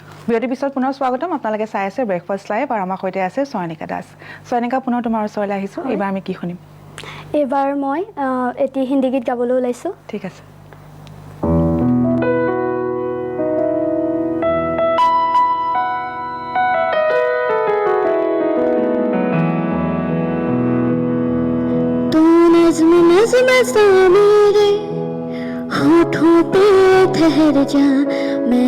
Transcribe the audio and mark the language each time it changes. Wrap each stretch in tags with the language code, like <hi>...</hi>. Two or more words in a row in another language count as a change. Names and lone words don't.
<as>বিৰতিৰ পিছত পুনৰ স্বাগতম আপোনালোকে চাই আছে ব্ৰেকফাষ্ট লাইভ আৰু আমাৰ সৈতে আছে চয়নিকা দাস চয়নিকা পুনৰ তোমাৰ ওচৰলৈ আহিছোঁ এইবাৰ আমি কি শুনিম এইবাৰ মই এটি হিন্দী গীত গাবলৈ ওলাইছোঁ ঠিক আছে</as> <hi>नज़्म नज़्म सा मेरे होठों पे ठहर जा मैं</hi>